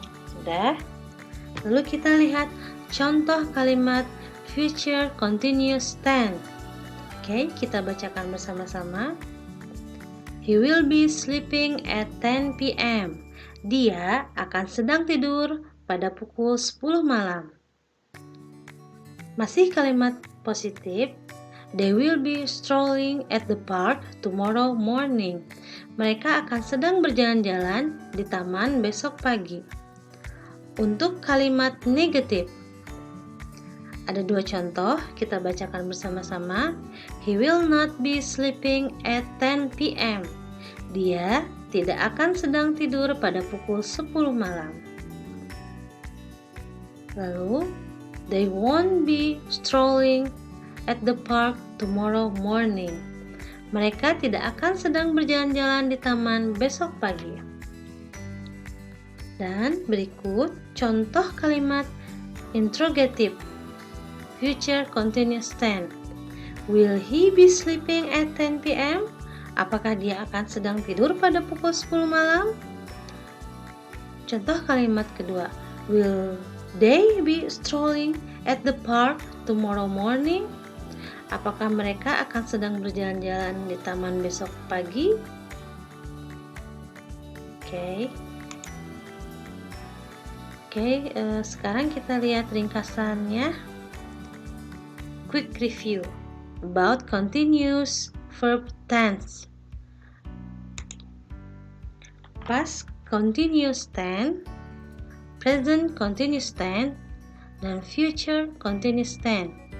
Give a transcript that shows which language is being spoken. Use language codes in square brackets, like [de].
[id] Sudah. Lalu kita lihat contoh kalimat future continuous tense. Oke, kita bacakan bersama-sama. [en] He will be sleeping at 10 p.m. [id] Dia akan sedang tidur pada pukul 10 malam. Masih kalimat positif. [en] They will be strolling at the park tomorrow morning. [id] Mereka akan sedang berjalan-jalan di taman besok pagi. Untuk kalimat negatif, ada dua contoh, kita bacakan bersama-sama. [en] He will not be sleeping at 10 p.m. [id] Dia tidak akan sedang tidur pada pukul 10 malam. [en] Lalu, they won't be strolling at the park tomorrow morning. [id] Mereka tidak akan sedang berjalan-jalan di taman besok pagi. Dan berikut contoh kalimat interrogatif. [en] Future continuous tense. Will he be sleeping at 10 p.m.? [id] Apakah dia akan sedang tidur pada pukul 10 malam? Contoh kalimat kedua. [en] Will they be strolling at the park tomorrow morning? [id] Apakah mereka akan sedang berjalan-jalan di taman besok pagi? Oke, sekarang kita lihat ringkasannya. [en] Quick review about continuous verb tense. Past continuous tense, present continuous tense, dan future continuous tense.